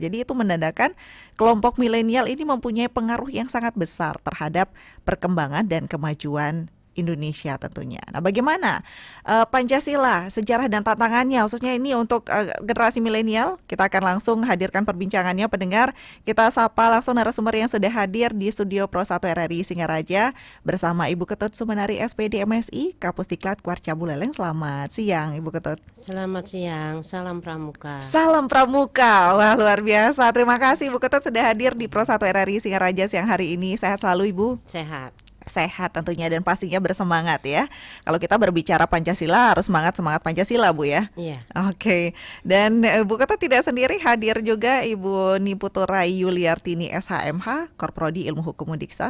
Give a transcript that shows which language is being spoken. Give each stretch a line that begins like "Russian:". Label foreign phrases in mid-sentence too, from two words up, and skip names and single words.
Indonesian: Jadi itu menandakan kelompok milenial ini mempunyai pengaruh yang sangat besar terhadap perkembangan dan kemajuan Indonesia tentunya. Nah, bagaimana Pancasila, sejarah dan tantangannya khususnya ini untuk generasi milenial? Kita akan langsung hadirkan perbincangannya pendengar. Kita sapa langsung narasumber yang sudah hadir di studio Pro 1 RRI Singaraja bersama Ibu Ketut Sumenari SPD MSI, Kapusdiklat Kwarca Buleleng. Selamat siang Ibu Ketut. Selamat siang, salam pramuka. Salam pramuka, wah luar biasa. Terima kasih Ibu Ketut sudah hadir di Pro 1 RRI Singaraja siang hari ini. Sehat selalu Ibu? Sehat tentunya dan pastinya bersemangat ya. Kalau kita berbicara Pancasila harus semangat Pancasila Bu ya. Iya. Oke. Dan Bu Ketut tidak sendiri, hadir juga Ibu Niputu Rai Yuliartini SHMH, Korprodi Ilmu Hukum Undiksa.